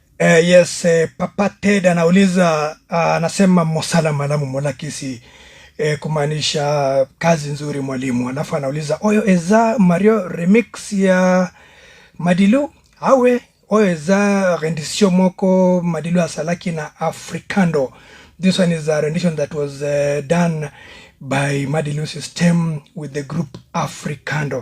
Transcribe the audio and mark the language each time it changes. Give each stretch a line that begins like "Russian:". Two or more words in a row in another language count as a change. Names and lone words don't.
Swahili: Yes, Papa Ted anauliza, anasema
Lingala: mosala malamu molakisi,
Swahili: kumaanisha kazi nzuri mwalimu. Alafu anauliza
Lingala: oyo eza Mario remix ya Madilu awe oyo eza rendition moko Madilu asalaki na Africando.
English: This one is a rendition that was done by Madilu System with the group Africando.